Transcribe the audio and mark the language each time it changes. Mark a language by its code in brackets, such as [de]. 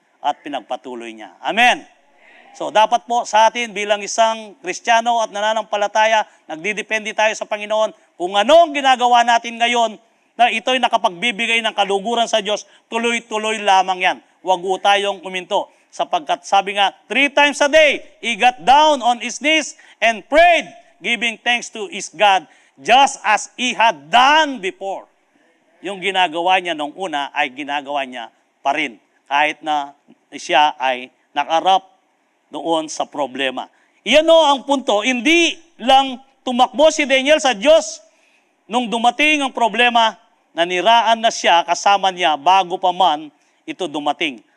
[tl] At pinagpatuloy niya. Amen. So dapat po sa atin bilang isang Kristiyano at nananampalataya, nagdidepende tayo sa Panginoon. Kung ano ang ginagawa natin ngayon, na ito'y nakapagbibigay ng kaluguran sa Diyos, tuloy-tuloy lamang yan. Huwag po tayong uminto. Sapagkat sabi nga, [en] 3 times a day, he got down on his knees and prayed, giving thanks to his God just as he had done before. [tl] Yung ginagawa niya nung una ay ginagawa niya pa rin kahit na siya ay nakarap doon sa problema. Iyan o ang punto, hindi lang tumakbo si Daniel sa Diyos nung dumating ang problema, naniraan na siya kasama niya bago pa man ito dumating.